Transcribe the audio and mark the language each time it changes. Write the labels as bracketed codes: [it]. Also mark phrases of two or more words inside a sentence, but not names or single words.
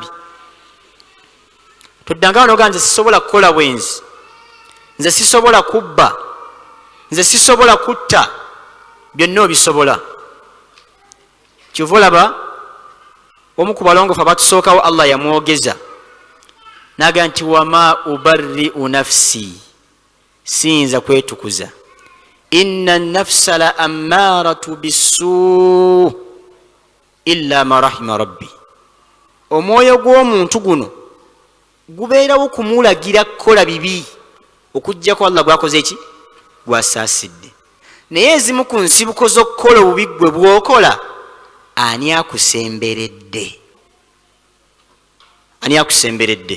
[lg] Toddanga wanoga nze sisobola kukola bwenzi nze sisobola kubba nze sisobola kutta byonna obisobola. Kyova olaba omu ku balongofu abatusookawo Allah yamwogeza naga nti [ar] وما أبرئ نفسي [lg] siyinza kwetukuza [ar] إن النفس لأمارة بالسوء إلا ما رحم ربي. [lg] Omwoyo gw'omuntu guno gubeerawo kumulagira kukola bibi okujjako Allah gwakoze eki gwasaasidde. Naye ezimu ku nsibuko z'okukola obubi gwe bw'okola ani akusemberedde ani akusemberedde.